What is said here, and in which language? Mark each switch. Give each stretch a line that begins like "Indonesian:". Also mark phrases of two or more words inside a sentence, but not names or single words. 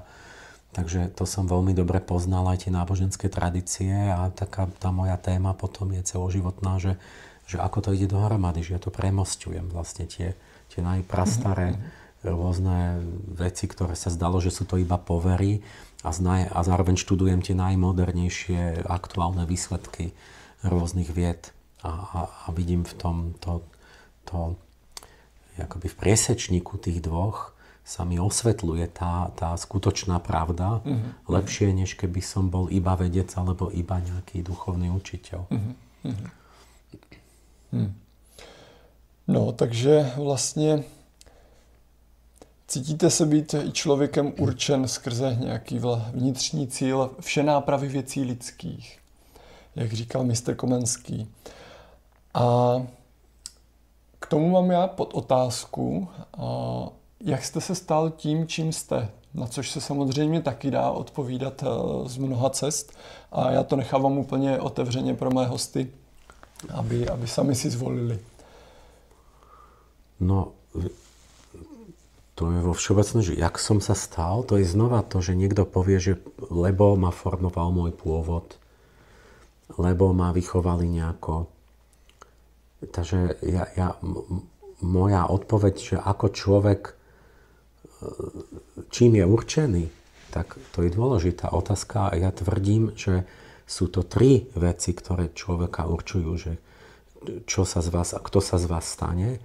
Slovak: Takže to som veľmi dobre poznal aj tie náboženské tradície a tá moja téma potom je celoživotná, že ako to ide dohromady, že ja to premosťujem vlastne tie najprastaré rôzne veci, ktoré sa zdalo, že sú to iba povery a zároveň študujem tie najmodernejšie aktuálne výsledky rôznych vied a vidím v tom akoby v priesečníku tých dvoch sa mi osvetľuje tá skutočná pravda lepšie, než keby som bol iba vedec alebo iba nejaký duchovný učiteľ.
Czech: No, takže vlastně cítíte se být člověkem určen skrze nějaký vnitřní cíl všenápravy věcí lidských, jak říkal mistr Komenský. A k tomu mám já podotázku, jak jste se stal tím, čím jste, na což se samozřejmě taky dá odpovídat z mnoha cest a já to nechávám úplně otevřeně pro mé hosty, aby sami si zvolili.
Slovak: No, to je vo všeobecnom, že jak som sa stal, to je znova to, že niekto povie, že lebo ma formoval môj pôvod, lebo ma vychovali nejako. Takže moja odpoveď, že ako človek, čím je určený, tak to je dôležitá otázka a ja tvrdím, že sú to 3 veci, ktoré človeka určujú, že čo sa z vás a kto sa z vás stane.